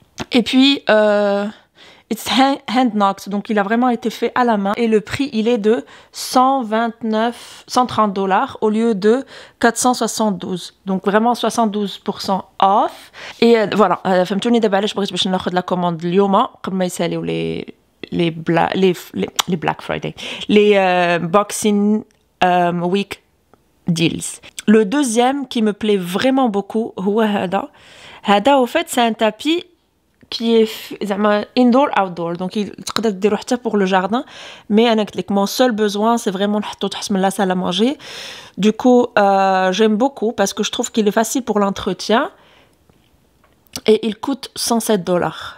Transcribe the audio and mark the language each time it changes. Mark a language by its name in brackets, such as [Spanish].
[French] Et puis [English] it's hand knocked, [French] donc il a vraiment été fait à la main et le prix il est de $130 au lieu de 472, donc vraiment 72% [English] off. [French] Et voilà, [Arabic] فهمتوني دابا علاش بغيت باش ناخذ [French] لا كوموند [Arabic] اليوم قبل ما يساليو [French] les Black Friday, les Boxing Week deals. Le deuxième qui me plaît vraiment beaucoup [Arabic] هو هذا [French] au fait c'est un tapis qui est indoor outdoor, donc [Arabic] تقدر ديرو حتى [French] pour le jardin, mais [Arabic] انا قلت لك [French] mon seul besoin c'est vraiment [Arabic] نحطو تحت من [French] la salle à manger. Du coup j'aime beaucoup parce que je trouve qu'il est facile pour l'entretien et il coûte $107.